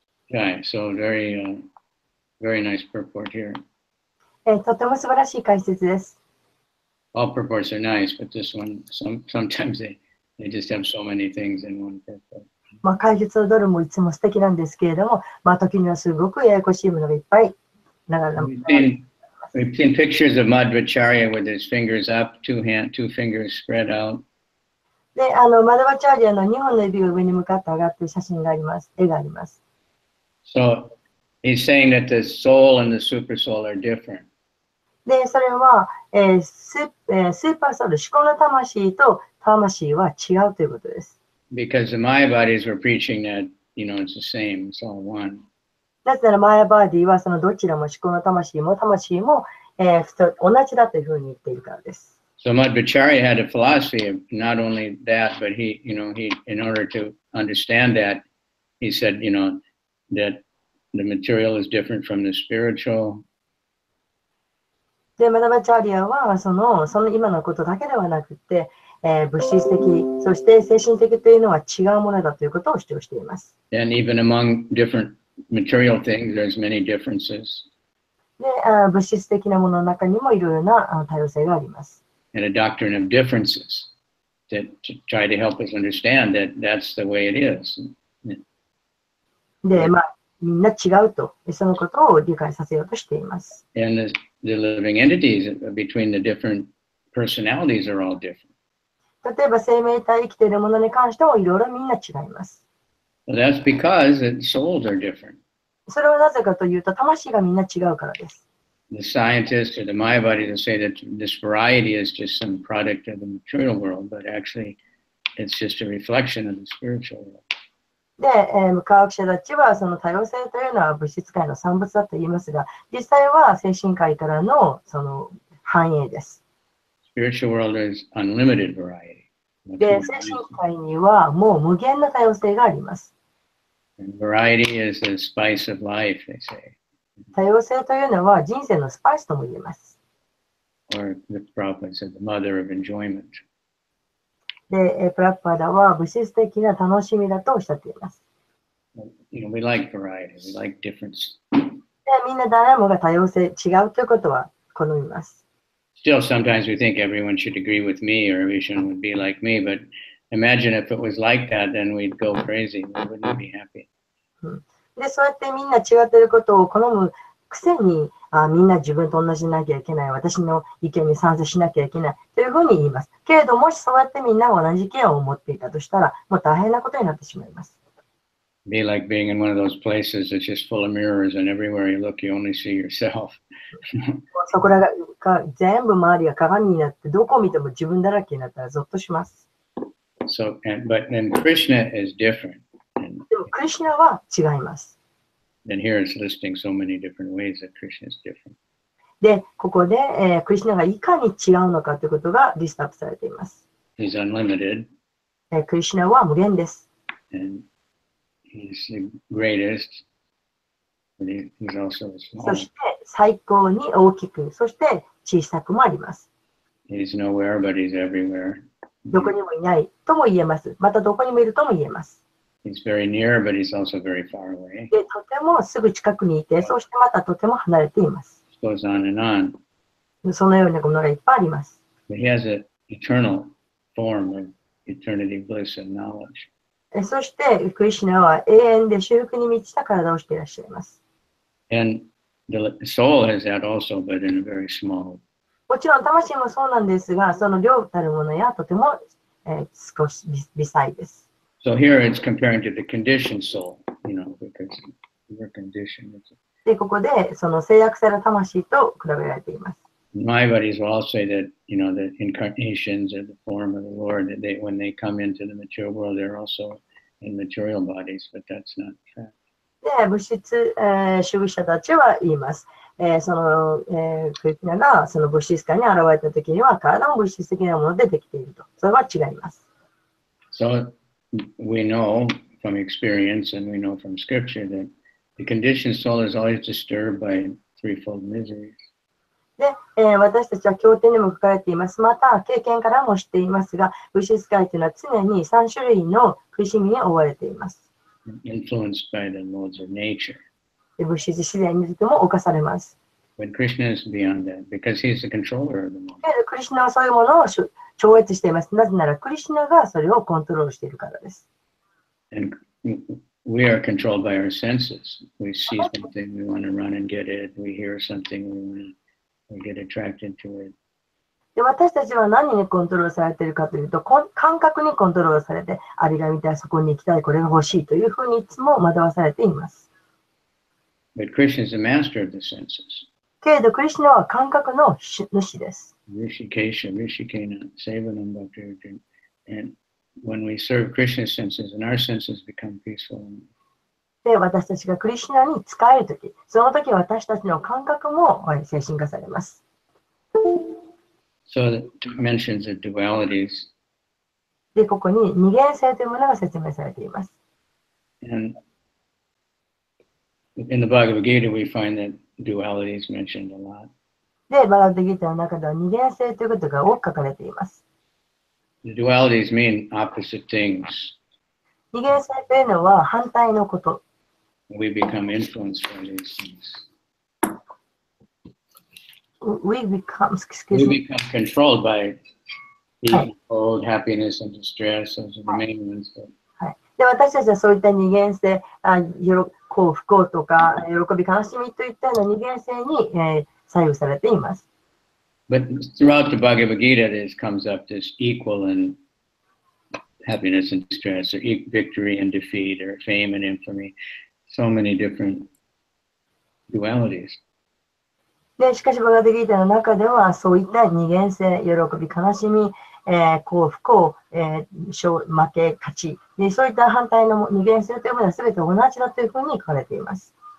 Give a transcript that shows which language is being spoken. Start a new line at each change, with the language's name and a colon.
English: Okay, so very nice purport here.
Japanese: とても素晴らしい解説です。
English: All purports are nice, but this one, sometimes they just have so many things in one purport.
Japanese: 解説のどれもいつも素敵なんですけれども、時にはすごくややこしいものがいっぱいながら。
English: We've seen pictures of Madhvacharya with his fingers up, two fingers spread out.
Japanese: で、マダバチャーリアの2本の指が上に向かって上がっている写真があります。絵があります。
English: So he's saying that the soul and the super soul are different.
Japanese: で、それは、スーパーソウル、思考の魂と魂は違うということです。
English: Because the Maya bodies were preaching that, you know, it's the same, it's all one.
Japanese: なぜならマヤバーディはそのどちらも思考の魂も同じだというふうに言っているからです。
English: So Madhvacharya had a philosophy of not only that, but he, in order to understand that, he said, that the material is different from the spiritual.
Japanese: で、マダバチャーリアはその今のことだけではなくて、物質的、そして精神的というのは違うものだということを主張しています。
English: And even among different material things, there's many differences.
Japanese: で、物質的なものの中にもいろいろな多様性があります。
English: And a doctrine of differences to try to help us understand that that's the way it is.
Japanese: で、みんな違うと、そのことを理解させようとしています。
English: And the living entities between the different personalities are all different.
Japanese: 例えば生命体生きているものに関してもいろいろみんな違います。
English: Well, that's because the souls are different.
Japanese: それはなぜかというと、魂がみんな違うからです。
English: The scientists or the Mayavadis will say that this variety is just some product of the material world, but actually it's just a reflection of the spiritual world.
Japanese: で、科学者たちはその多様性というのは物質界の産物だと言いますが、実際は精神界からのその反映です。
English: Spiritual world is unlimited variety.
Japanese: で、精神界にはもう無限な多様性があります。
English: And variety is the spice of life, they say.
Japanese: 多様性というのは人生のスパイスとも言えます。
English: Or the Prabhupada said, the mother of enjoyment.
Japanese: で、プラッパーダは物質的な楽しみだとおっしゃっています。
English: You know, we like variety, we like difference.
Japanese: で、みんな誰もが多様性、違うということは好みます。
English: Still, sometimes we think everyone should agree with me or everyone would be like me, but imagine if it was like that, then we'd go crazy. We wouldn't be happy.
Japanese: で、そうやってみんな違っていることを好むくせに、みんな自分と同じになきゃいけない、私の意見に賛成しなきゃいけないというふうに言います。けれどもしそうやってみんなが同じ意見を持っていたとしたら、もう大変なことになってしまいます。
English: Be like being in one of those places that's just full of mirrors and everywhere you look, you only see yourself.
Japanese: そこらが全部周りが鏡になって、どこを見ても自分だらけになったらゾッとします。
English: So, but then Krishna is different.
Japanese: でも、クリシュナは違います。
English: And here it's listing so many different ways that Krishna is different.
Japanese: で、ここで、クリシュナがいかに違うのかということがリストアップされています。
English: He's unlimited.
Japanese: クリシュナは無限です。
English: And he's the greatest, but he's also
Japanese: そ
English: small.
Japanese: して最高に大きく、そして小さくもあります。
English: He's nowhere, but he's everywhere.
Japanese: どこにもいないとも言えます。またどこにもいるとも言えます。
English: He's very near, but he's also very far away.
Japanese: で、とてもすぐ近くにいて、そしてまたとても離れています。
English: It goes on and on.
Japanese: そのようなものがいっぱいあります。
English: But he has an eternal form of eternity, bliss, and knowledge.
Japanese: そして、クリシュナは永遠で修復に満ちた体をしていらっしゃいます。
English: And the soul has that also, but in a very small.
Japanese: もちろん、魂もそうなんですが、その量たるものやとても、少し微細です。
English: So here it's comparing to the conditioned soul, you know, because we're conditioned.
Japanese: で、ここでその制約された魂と比べられています。
English: My buddies will all say that, you know, the incarnations are the form of the Lord, that they, when they come into the material world, they're also in material bodies, but that's not fact.
Japanese: で、物質、主義者たちは言います。その、クリシュナがその物質界に現れたときには、体も物質的なものでできていると。それは違います。
English: So we know from experience and we know from scripture that the conditioned soul is always disturbed by threefold miseries.
Japanese: で、私たちは経典にも書かれています。また、経験からも知っていますが、物質界というのは常に3種類の苦しみに追われています。
English: Influenced by the modes of nature.
Japanese: で、物質自然にとても侵されます。
English: But Krishna is beyond that because he's the controller of the mode.
Japanese: で、クリシュナはそういうものを超越しています。なぜなら、クリシュナがそれをコントロールしているからです。
English: And we are controlled by our senses. We see something, we want to run and get it. We hear something, we get attracted to it.
Japanese: で、私たちは何にコントロールされているかというと、感覚にコントロールされて、あれが見たい、そこに行きたい、これが欲しいというふうにいつも惑わされています。
English: But Krishna is the master of the senses.
Japanese: けれど、クリシュナは感覚の主です。
Sanskrit: Rishikesha, Rishikena, Sevanam Bhakti.
English: And when we serve Krishna's senses, and our senses become peaceful.
Japanese: で、私たちがクリシュナに仕えるとき、その時私たちの感覚も精神化されます。
English: So it mentions the dualities.
Japanese: で、ここに二元性というものが説明されています。
English: And in the Bhagavad Gita, we find that duality is mentioned a lot.
Japanese: で、バガッドギータの中では二元性ということが多く書かれています。
English: The dualities mean opposite things.
Japanese: 二元性というのは反対のこと。
English: We become influenced by these things. we become, we excuse me. become controlled by heat, cold, happiness, and distress. Those are the main ones.
Japanese: はい。で、私たちはそういった二元性、幸福、不幸とか、喜び、悲しみといったような二元性に、左右されています。
English: But throughout the Bhagavad Gita, this comes up this equal and happiness and distress, or victory and defeat, or fame and infamy. So many different dualities.
Japanese: で、しかし、バガダギータの中では、そういった二元性、喜び、悲しみ、幸福、不幸、負け、勝ちで、そういった反対の二元性というものは全て同じだというふうに書かれています。